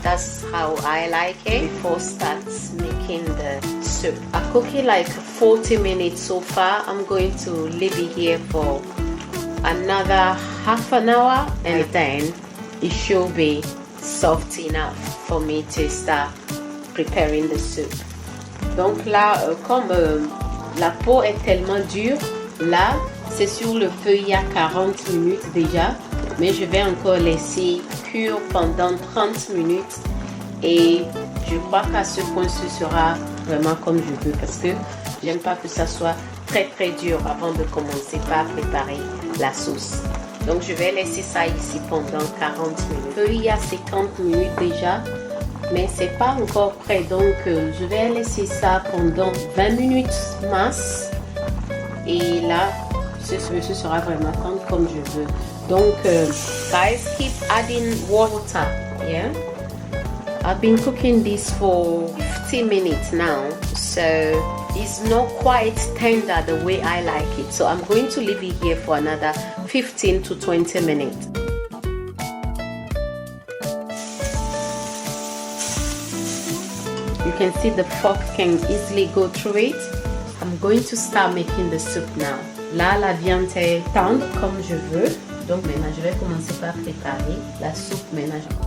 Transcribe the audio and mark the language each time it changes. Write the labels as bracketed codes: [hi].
[en] That's how I like it before starts making the soup. I cook it like 40 minutes so far. I'm going to leave it here for another half an hour and then it should be soft enough for me to start preparing the soup. [fr] Donc là, comme la peau est tellement dure, là c'est sur le feu il y a 40 minutes déjà, mais je vais encore laisser cuire pendant 30 minutes et je crois qu'à ce point ce sera vraiment comme je veux parce que j'aime pas que ça soit très dur avant de commencer par préparer la sauce. Donc je vais laisser ça ici pendant 40 minutes. Il y a 50 minutes déjà, mais c'est pas encore prêt, donc je vais laisser ça pendant 20 minutes max et là ce sera vraiment comme je veux. Donc [en] guys, keep adding water. Yeah, I've been cooking this for 50 minutes now, so it's not quite tender the way I like it, so I'm going to leave it here for another 15 to 20 minutes. You can see the fork can easily go through it. I'm I'm going to start making the soup now. [fr] Là, la viande est tendre comme je veux. Donc maintenant, je vais commencer par préparer la soupe maintenant.